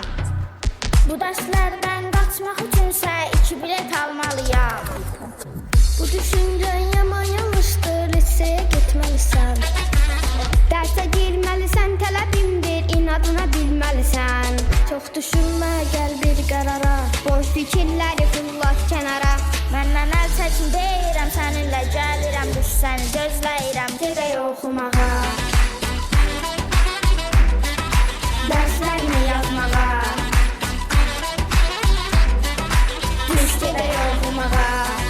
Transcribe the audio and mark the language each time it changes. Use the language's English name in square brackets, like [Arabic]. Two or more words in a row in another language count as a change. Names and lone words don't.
[Turkish] Bu derslerden kaçmak içinse 2 bilet almalıyam. Bu düşüncen yaman yanlıştır, liseye gitmelisən. Derse girmelisən, [Azerbaijani] tələbimdir, inadına bilməlisən. Çox düşünmə, gəl bir qərara, boş fikirləri fırlat kənara. Məndən əl çəkin deyirəm, səninlə gəlirəm, düş səni gözləyirəm, gedək oxumağa. Derslerini yazmağa, düş gedək oxumağa.